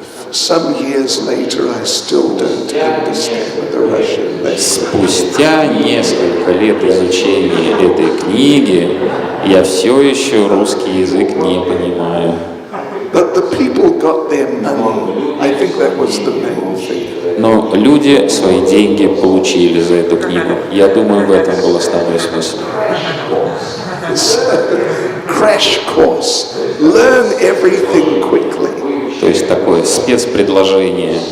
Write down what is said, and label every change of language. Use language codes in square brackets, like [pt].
[en] Some years later, I still don't understand the Russian language. [ru] Спустя несколько лет изучения этой книги я все еще русский язык не понимаю. [en] But the people got their money. I think that was the main thing. [ru] Но люди свои деньги получили за эту книгу. Я думаю, в этом был основной смысл. [en] Crash course. Learn everything quickly. [ru] То есть такое спецпредложение.